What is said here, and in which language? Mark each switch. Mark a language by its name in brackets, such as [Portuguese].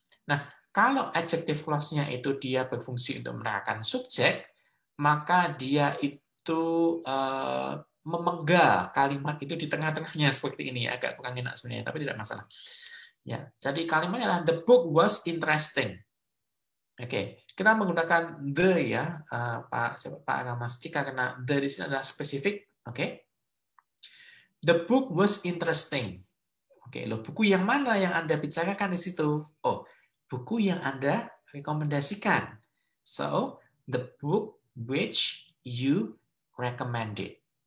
[Indonesian] Nah, kalau adjective clause-nya itu dia berfungsi untuk menerangkan subjek, maka dia itu memenggal kalimat itu di tengah-tengahnya seperti ini. Agak kurang enak sebenarnya, tapi tidak masalah. Ya, jadi kalimatnya adalah [English] the book was interesting. [Indonesian] Oke, kita menggunakan the ya, Pak Ramasdi, karena the di sini adalah spesifik. [English] Oke, the book was interesting. [Indonesian] Oke, loh, buku yang mana yang Anda bicarakan di situ? Oh, buku yang Anda rekomendasikan. [English] So, the book which you recommended.